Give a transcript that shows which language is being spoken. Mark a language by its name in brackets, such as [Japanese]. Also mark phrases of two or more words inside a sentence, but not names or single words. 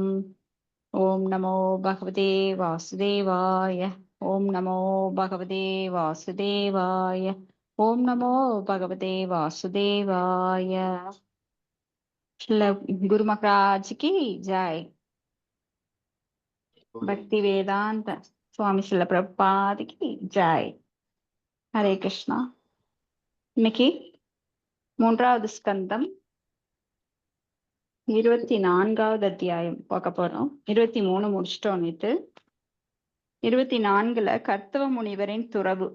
[Sanskrit] ॐ नमो भगवते वासुदेवाय। ॐ नमो भगवते वासुदेवाय। ॐ नमो भगवते वासुदेवाय। [Hindi] गुरु महाराज की जय। भक्ति वेदांत சுவாமி ஸ்ரீல பிரபுபாத் की ஜெய். [Tamil] ஹரே கிருஷ்ணா. இன்னைக்கு 3வது ஸ்கந்தம் 24வது அத்தியாயம் பார்க்க போறோம். 23 முடிச்சிட்டோம் நேத்து. 24ல கர்த்தவ முனிவரின் துறவு.